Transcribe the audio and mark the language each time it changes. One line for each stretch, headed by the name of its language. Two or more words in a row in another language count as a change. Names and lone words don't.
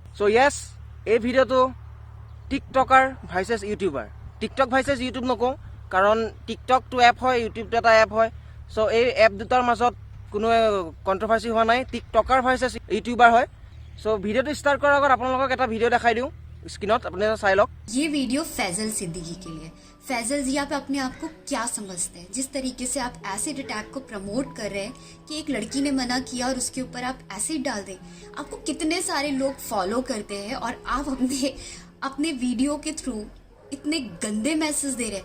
English: so yes,
Assamese: এই ভিডিঅ'টো
English: TikToker versus YouTuber. TikTok versus YouTube
Assamese: নকওঁ, কাৰণ টিকটকটো এপ হয়, ইউটিউবটো এটা এপ হয়। চ' এই এপ দুটাৰ মাজত কোনো কণ্ট্ৰভাৰ্চি হোৱা নাই,
English: TikToker versus YouTuber
Assamese: হয়। চ' ভিডিঅ'টো ষ্টাৰ্ট কৰাৰ আগত আপোনালোকক এটা ভিডিঅ' দেখাই দিওঁ স্ক্ৰীনত, আপুনি চাই লওক।
Hindi: ये वीडियो फैजल सिद्दीकी के लिए। फैजल जी, आप अपने आप को क्या समझते हैं? जिस तरीके से आप
English: acid attack
Hindi: को प्रमोट कर रहे हैं कि एक लड़की ने मना किया और उसके ऊपर आप एसिड डाल दें। आपको कितने सारे लोग फॉलो करते हैं और आप अपने वीडियो के थ्रू इतने गंदे मैसेज दे रहे हैं।